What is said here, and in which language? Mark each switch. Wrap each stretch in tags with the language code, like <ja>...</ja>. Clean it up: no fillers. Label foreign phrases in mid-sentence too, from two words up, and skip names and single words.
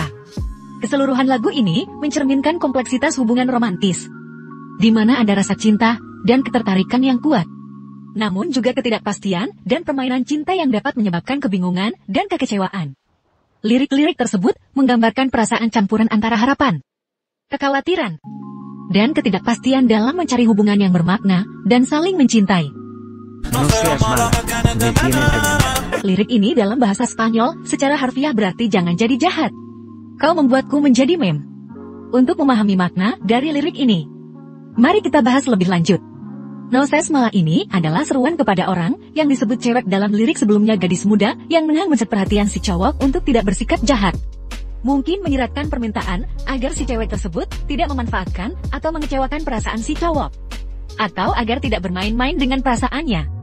<id>Keseluruhan lagu ini mencerminkan kompleksitas hubungan romantis, di mana ada rasa cinta dan ketertarikan yang kuat, namun juga ketidakpastian dan permainan cinta yang dapat menyebabkan kebingungan dan kekecewaan. Lirik-lirik tersebut menggambarkan perasaan campuran antara harapan, kekhawatiran, dan ketidakpastian dalam mencari hubungan yang bermakna dan saling mencintai.</id> <es>No seas mala, me tienes engañado.</es> <id>Lirik ini dalam bahasa Spanyol secara harfiah berarti jangan jadi jahat. Kau membuatku menjadi meme. Untuk memahami makna dari lirik ini, mari kita bahas lebih lanjut.</id> <es>No seas mala</es> <id>ini adalah seruan kepada orang yang disebut cewek dalam lirik sebelumnya, gadis muda yang mencari perhatian si cowok untuk tidak bersikap jahat. Mungkin menyiratkan permintaan agar si cewek tersebut tidak memanfaatkan atau mengecewakan perasaan si cowok, atau agar tidak bermain-main dengan perasaannya.</id>